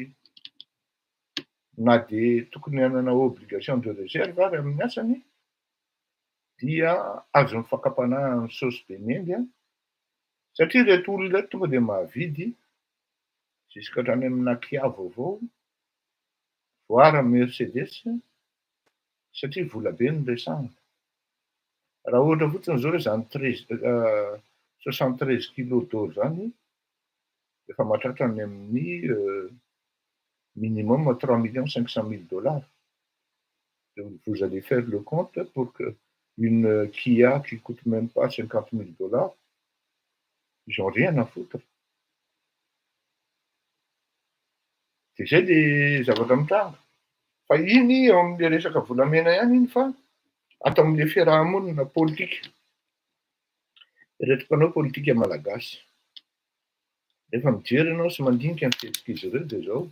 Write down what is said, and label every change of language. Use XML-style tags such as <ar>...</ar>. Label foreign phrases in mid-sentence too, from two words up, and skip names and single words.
<mg>na dia tokony hanana</mg> <fr>obligation de réserve</fr> <mg>ary amin'ny asany dia azo mifakapanahy amin'ny saosy be mendy, satria ireto olona ireto tonga dia mahavidy jusqu'à hatrany amina Kia vaovao voara Mercedes, satria vola be no resahana. Raha ohatra fotsiny izao hoe izany 73</mg> <fr>kilos d'or</fr> <mg>zany efa mahatratra any amin'ny minimum 3 500 000 $.</mg> <fr>Vous allez faire le compte pour que une Kia qui coûte même pas 50 000 $, ils n'ont rien à foutre.</fr> <mg>Dia izay dia zavatra mitranga. Fa iny eo amin'le resaka volamena ihany iny fa atao amin'le fiarahamonina politika. Ireto mpanao politika malagasy. Rehefa mijery ianao sy mandinika ny fihetsika izy ireo dia zao.</mg>